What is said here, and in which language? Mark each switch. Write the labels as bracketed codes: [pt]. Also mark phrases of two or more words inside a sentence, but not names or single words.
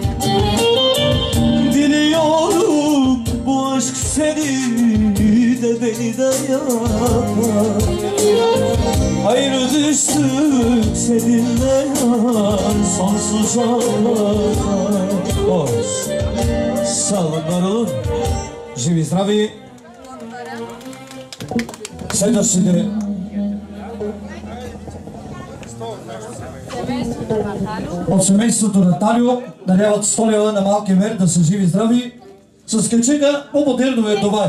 [tr] Diliyorum bu aşk seni de beni de yakar. Ayrı düştük seninle yar sonsuza kadar. Sağlıklar olun. [bg] Живи здрави. Следващите. От семейството на Талио даряват 100 лева на малкия Мерт, да са живи и здрави. С качека по-модерно е това.